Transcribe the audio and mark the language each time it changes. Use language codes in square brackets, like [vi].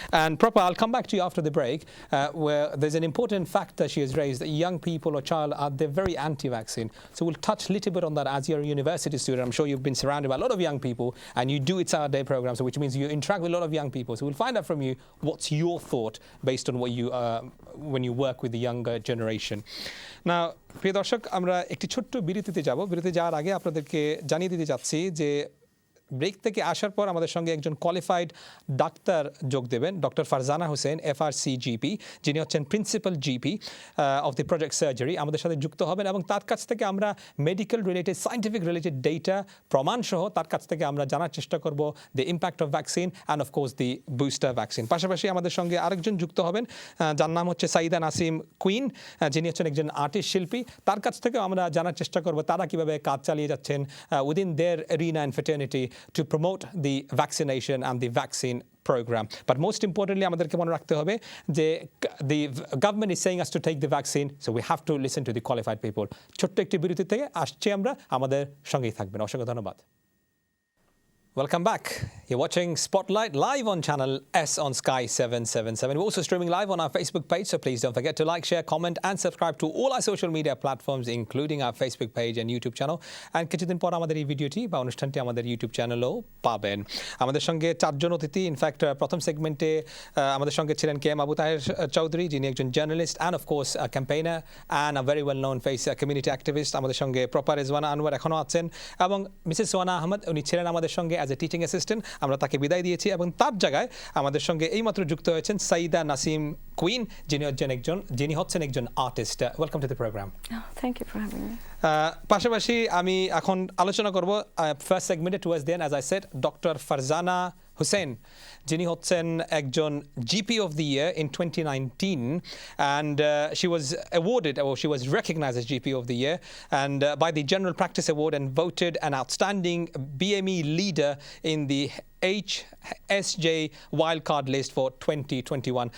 [en] And Propa, I'll come back to you after the break, where there's an important fact that she has raised, that young people or child, they're very anti-vaccine. So we'll touch a little bit on that as you're a university student. I'm sure you've been surrounded by a lot of young people and you do It's Our Day program, so which means you interact with a lot of young people. So we'll find out from you what's your thought based on what you when you work with the younger generation. [bn] Now, প্রিয় দর্শক, আমরা একটি ছোট্ট বিরতিতে যাব। বিরতিতে যাওয়ার আগে আপনাদেরকে জানিয়ে দিতে চাচ্ছি যে ব্রেক থেকে আসার পর আমাদের সঙ্গে একজন কোয়ালিফাইড ডাক্তার যোগ দেবেন, doctor Farzana Hussain, FRC GP, যিনি হচ্ছেন principal GP of the project surgery, আমাদের সাথে যুক্ত হবেন এবং তার কাছ থেকে আমরা medical related, scientific related data, প্রমাণসহ তার কাছ থেকে আমরা জানার চেষ্টা করব the impact of vaccine and of course the booster vaccine. পাশাপাশি আমাদের সঙ্গে আরেকজন যুক্ত হবেন, যার নাম হচ্ছে সাইদা নাসিম কুইন, যিনি হচ্ছেন একজন আর্টিস্ট শিল্পী। তার কাছ থেকেও আমরা জানার চেষ্টা করব তারা কীভাবে কাজ চালিয়ে যাচ্ছেন within there arena and fraternity [en] to promote the vaccination and the vaccine program. But most importantly, [bn] আমাদেরকে মনে রাখতে হবে যে [en] the government is saying us to take the vaccine, so we have to listen to the qualified people. [bn] ছোট্ট একটি বিরতি থেকে আসছে আমরা, আমাদের সঙ্গেই থাকবেন। অসংখ্য ধন্যবাদ। [en] Welcome back. You're watching Spotlight live on channel S on Sky 777. We're also streaming live on our Facebook page, so please don't forget to like, share, comment and subscribe to all our social media platforms, including our Facebook page and YouTube channel. And [bn] কিছুদিন পর আমাদের এই ভিডিওটি বা অনুষ্ঠানটি আমাদের YouTube চ্যানেলেও পাবেন। আমাদের সঙ্গে চারজন অতিথি, ইনফ্যাক্ট প্রথম সেগমেন্টে আমাদের সঙ্গে ছিলেন আবু তাহের চৌধুরী, যিনি একজন journalist and of course campaigner and a very well known face community activist. আমাদের সঙ্গে প্রপা রেজওয়ানা আনওয়ার এখনও আছেন এবং মিসেস সুহানা আহমেদ, উনি ছিলেন আমাদের সঙ্গে অ্যাজ এ টিচিং অ্যাসিস্ট্যান্ট। আমরা তাকে বিদায় দিয়েছি এবং তার জায়গায় আমাদের সঙ্গে এইমাত্র যুক্ত হয়েছেন সাইদা নাসিম কুইন, যিনি হচ্ছেন একজন artist. Welcome to the programme. Thank you for having me. পাশাপাশি আমি এখন আলোচনা করব ফার্স্ট সেগমেন্টে towards then, as I said, doctor Farzana Hussain, যিনি হচ্ছেন একজন [en] GP of the Year in 2019 and she was awarded, or she was recognized as GP of the Year and by the General Practice Award and voted an outstanding BME leader in the HSJ wildcard list for 2021.